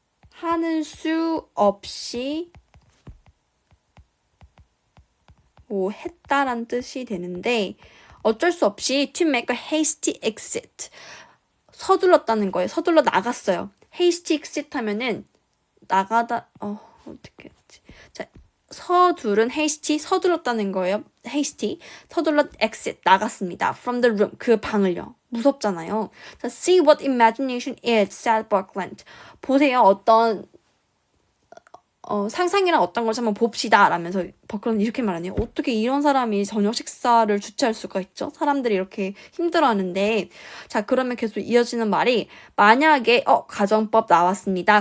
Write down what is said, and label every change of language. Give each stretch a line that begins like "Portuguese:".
Korean: 하는 수 없이 했다란 뜻이 되는데 어쩔 수 없이
English: to make a hasty exit.
Korean: 서둘렀다는 거예요. 서둘러 나갔어요. hasty exit 하면은 어떻게 했지? 자, 서둘은 hasty, 서둘렀다는 거예요. hasty, 서둘러 exit, 나갔습니다.
English: from the room,
Korean: 그 방을요. 무섭잖아요.
English: 자, see what imagination is, said Buckland.
Korean: 보세요, 상상이란 어떤 것을 한번 봅시다 라면서 버클은 이렇게 말하네요. 어떻게 이런 사람이 저녁 식사를 주최할 수가 있죠? 사람들이 이렇게 힘들어하는데. 자, 그러면 계속 이어지는 말이 만약에 가정법 나왔습니다.